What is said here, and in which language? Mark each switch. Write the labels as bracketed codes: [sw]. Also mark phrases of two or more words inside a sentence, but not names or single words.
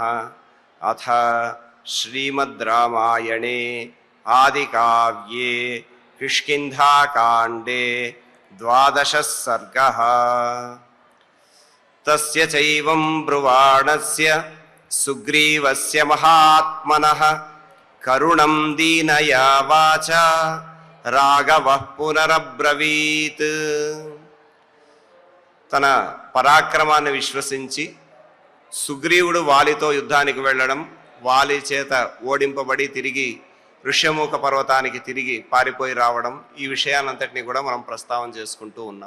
[sa] अथ श्रीमद् रामायणे आदिकाव्ये किष्किन्धाकाण्डे 12 सर्गः। तस्य चैवं ब्रुवाणस्य सुग्रीवस्य महात्मनः करुणं दीनया वाचा राघवः पुनरब्रवीत्। [te] తన పరాక్రమాన్ని విశ్వసించి సుగ్రీవుడు వాలితో యుద్ధానికి వెళ్ళడం, వాలి చేత ఓడింపబడి తిరిగి ఋష్యమూక పర్వతానికి తిరిగి పారిపోయి రావడం, ఈ విషయాలంతటినీ కూడా మనం ప్రస్తావన చేసుకుంటూ ఉన్నాం.